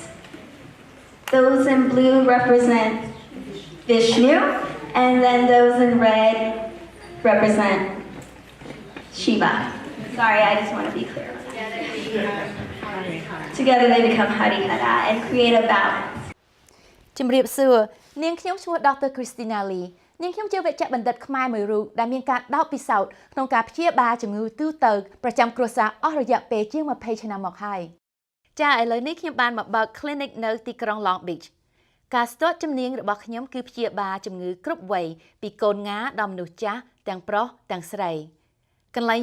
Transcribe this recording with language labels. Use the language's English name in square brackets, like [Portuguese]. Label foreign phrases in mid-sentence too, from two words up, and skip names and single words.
[English] Those in blue represent Vishnu, and then those in red represent Shiva. Sorry, I just want to be clear. Together they become Harihara and create a balance. [Khmer] ជំរាបសួរនាងខ្ញុំឈ្មោះ Dr. Christina Lee នាងខ្ញុំជាវេជ្ជបណ្ឌិតខ្មែរមួយរូបដែលមានការដោតពិសោធន៍ក្នុងការព្យាបាលជំងឺទូទៅប្រចាំគ្រួសារអស់រយៈពេលជាង20ឆ្នាំមកហើយចាឥឡូវនេះខ្ញុំបានមកបើក clinic នៅទីក្រុង Long Beach ការស្ទាត់ជំនាញរបស់ខ្ញុំគឺព្យាបាលជំងឺគ្រប់វ័យពីកូនងាដល់មនុស្សចាស់ទាំងប្រុសទាំងស្រីកន្លែង